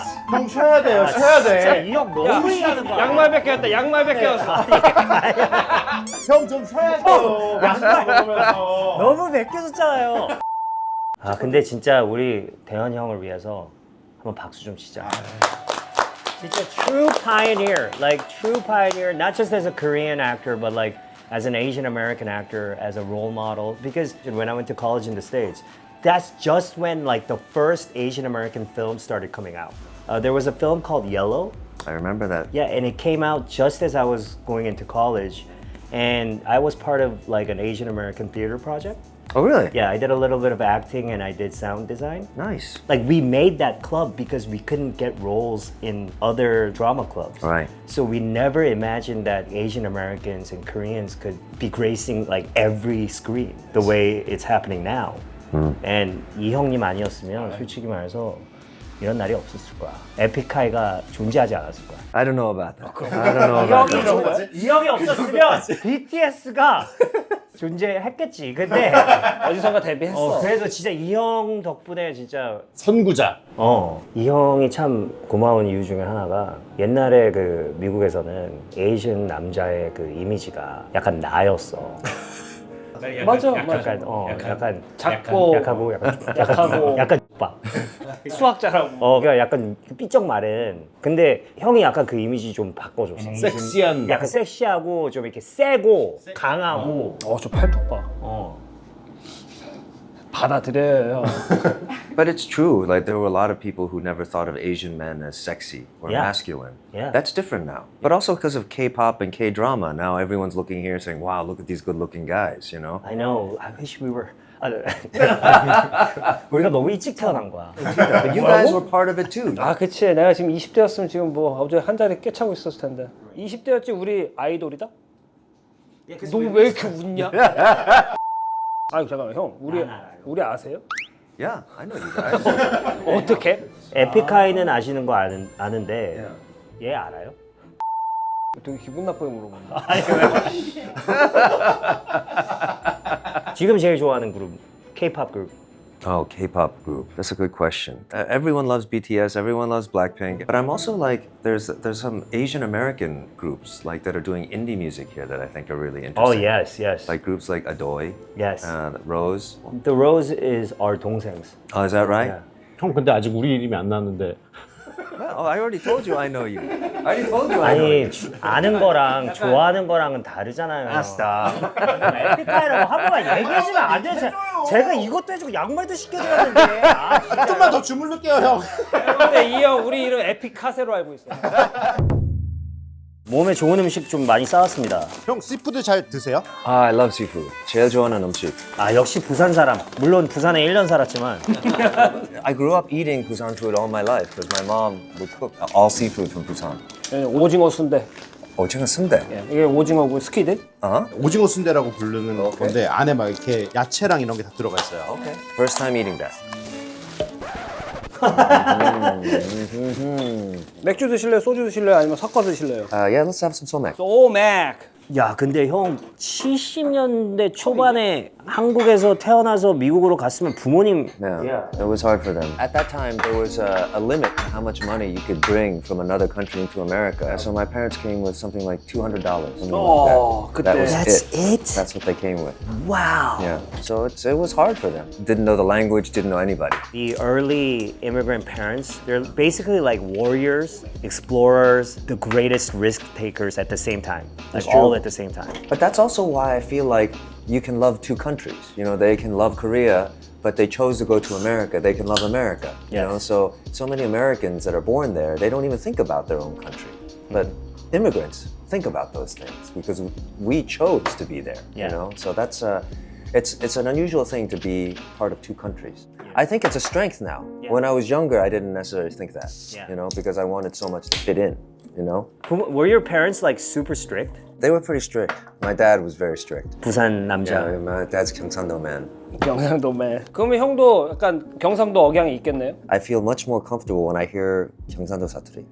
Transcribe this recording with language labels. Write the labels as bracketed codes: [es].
[ko] 형 쉬어야 돼요, 쉬어야 돼. 이형 너무 무리하는 거야. 양말 벗겼다. 양말 벗겼어. 형 좀 쉬어야 돼요. 맛있는 거 먹으면서. 너무 맡겨졌잖아요. 아 근데 진짜 우리 대현 형을 위해서 한번 박수 좀 치자. 진짜 [en] true pioneer, like true pioneer, not just as a Korean actor, but like as an Asian American actor, as a role model. Because when I went to college in the States, that's just when like the first Asian American film started coming out. There was a film called Yellow. I remember that. Yeah, and it came out just as I was going into college, and I was part of like an Asian American theater project. Oh, really? Yeah, I did a little bit of acting and I did sound design. Nice. Like we made that club because we couldn't get roles in other drama clubs. Right. So we never imagined that Asian Americans and Koreans could be gracing like every screen the way it's happening now. [ko] And 이 형님 아니었으면 솔직히 말해서 이런 날이 없었을 거야. 에픽하이가 존재하지 않았을 거야. [en] I don't know about that. I don't know about that. [ko] 이 형이 없었으면 BTS가 존재했겠지. 근데 어디선가 데뷔했어. 그래도 진짜 이 형 덕분에 진짜 선구자. 이 형이 참 고마운 이유 중에 하나가 옛날에 그 미국에서는 에이션 남자의 그 이미지가 약간 나였어. 맞아. 약간 작고 약하고 약간 오빠. 수학 잘하고. 그러니까 약간 삐쩍 마른. 근데 형이 약간 그 이미지 좀 바꿔줬어. 섹시한. 약간 섹시하고 좀 이렇게 세고 강하고. 저 팔뚝 봐. 받아들여요. [en] But it's true. Like there were a lot of people who never thought of Asian men as sexy or Yeah. masculine. Yeah. That's different now. But also because of K-pop and K-drama, now everyone's looking here saying, "Wow, look at these good-looking guys." You know. I know. I wish we were. [ko] 우리가 너무 일찍 태어난 거야. [en] But you guys were part of it too. [ko] 아, 그치. 내가 지금 20대였으면 지금 뭐 어제 한 자리 깨차고 있었을 텐데. 20대였지 우리 아이돌이다? 너 왜 이렇게 웃냐? 아니 잠깐만 형, 우리 아세요? [en] Yeah, I know you guys. [ko] 어떻게? 에픽하이는 아시는 거 아는데 얘 알아요? 되게 기분 나쁘게 물어본다. 지금 제일 좋아하는 그룹 K-pop 그룹. [en] Oh, K-pop group. That's a good question. Everyone loves BTS. Everyone loves Blackpink. But I'm also like, there's some Asian American groups like that are doing indie music here that I think are really Oh interesting. yes. Like groups like Adoy, Yes. Rose. The Rose is our 동생's. Oh, is that right? Yeah. [ko] 형 근데 아직 우리 이름이 안 나왔는데. [en] Well, I already told you I know you. I already told you I know you. [ko] 아니 아는 거랑 좋아하는 거랑은 다르잖아요. 에픽하이라고 한번 얘기해주면 안 돼. 제가 이것도 해주고 양말도 시켜드렸는데. 조금만 더 주물를게요 형. 근데 이 형 우리 이름 에픽카세로 알고 있어. 몸에 좋은 음식 좀 많이 싸왔습니다. 형 씨푸드 잘 드세요? [en] I love seafood. [ko] 제일 좋아하는 음식. 아 역시 부산 사람. 물론 부산에 1년 살았지만 [en] I grew up eating Busan food all my life because my mom would cook all seafood from Busan. [ko] 오징어 순대. 오징어 순대. 예, 이게 오징어고 스퀴드. 오징어 순대라고 부르는 건데 안에 막 이렇게 야채랑 이런 게 다 들어가 있어요. [en] Okay. First time eating that. [ko] 맥주 드실래요? 소주 드실래요? 아니면 섞어 드실래요? [en] Yeah, let's have some somek. [ko] 소맥. 야, 근데 형 70년대 초반에 한국에서 태어나서 미국으로 갔으면 부모님 [en] Yeah, it was hard for them. At that time, there was a limit to how much money you could bring from another country into America. So my parents came with something like $200. Something Oh, like that. That was That's it? That's what they came with. Wow. Yeah. So it was hard for them. Didn't know the language, didn't know anybody. The early immigrant parents, they're basically like warriors, explorers, the greatest risk takers at the same time. Like all at the same time. But that's also why I feel like you can love two countries. You know, they can love Korea, but they chose to go to America. They can love America. You know, so many Americans that are born there, they don't even think about their own country. But immigrants think about those things because we chose to be there. Yeah. You know, so that's it's an unusual thing to be part of two countries. I think it's a strength now. When I was younger, I didn't necessarily think that. Yeah. You know, because I wanted so much to fit in. You know, Were your parents like super strict? they were pretty strict. My dad was very strict. [ko] 부산 남자. [en] Yeah, my dad's Gyeongsangdo man. [ko] 경상도맨. 그러면 형도 약간 경상도 억양이 있겠네요? [en] I feel much more comfortable when I hear 경상도 사투리.